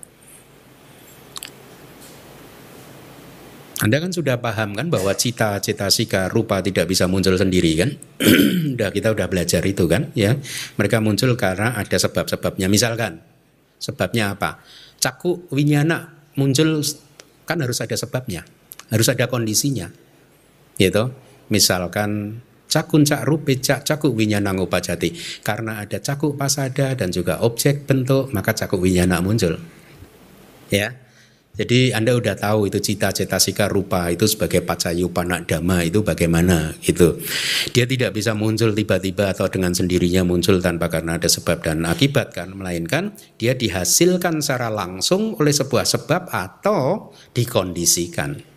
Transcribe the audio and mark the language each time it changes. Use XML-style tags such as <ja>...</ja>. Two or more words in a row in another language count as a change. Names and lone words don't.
<id>Anda kan sudah paham kan bahwa cita, cetasika, rupa tidak bisa muncul sendiri kan? Kita udah belajar itu kan ya. Mereka muncul karena ada sebab-sebabnya. Misalkan sebabnya apa?</id> <pi>Caku winyana</pi> <id>muncul kan harus ada sebabnya, harus ada kondisinya. Gitu.</id> <pi>Misalkan cakun cak rupe caku winyana ngupajati.</pi> <id>Karena ada</id> <pi>caku pasada</pi> <id>dan juga objek bentuk, maka</id> <pi>caku winyana</pi> <id>muncul. Ya. Jadi Anda udah tahu itu cita, cetasika, rupa itu sebagai</id> <pi>pacayupanna dhamma</pi> <id>itu bagaimana gitu. Dia tidak bisa muncul tiba-tiba atau dengan sendirinya muncul tanpa karena ada sebab dan akibat kan, melainkan dia dihasilkan secara langsung oleh sebuah sebab atau dikondisikan.</id>